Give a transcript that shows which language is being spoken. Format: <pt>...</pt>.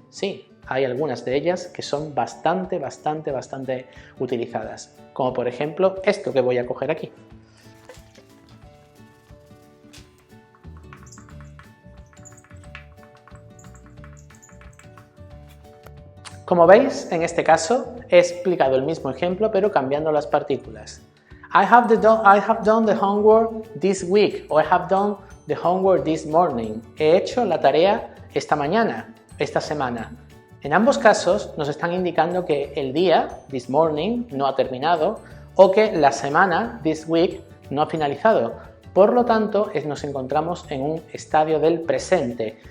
<es>Sí, hay algunas de ellas que son bastante utilizadas, como por ejemplo esto que voy a coger aquí. Como veis, en este caso he explicado el mismo ejemplo pero cambiando las partículas.</es> <en>I have done the homework this week o I have done the homework this morning.</en> <es>He hecho la tarea esta mañana, esta semana. En ambos casos nos están indicando que el día,</es> <en>this morning,</en> <es>no ha terminado o que la semana,</es> <en>this week,</en> <es>no ha finalizado. Por lo tanto, nos encontramos en un estadio del presente.</es>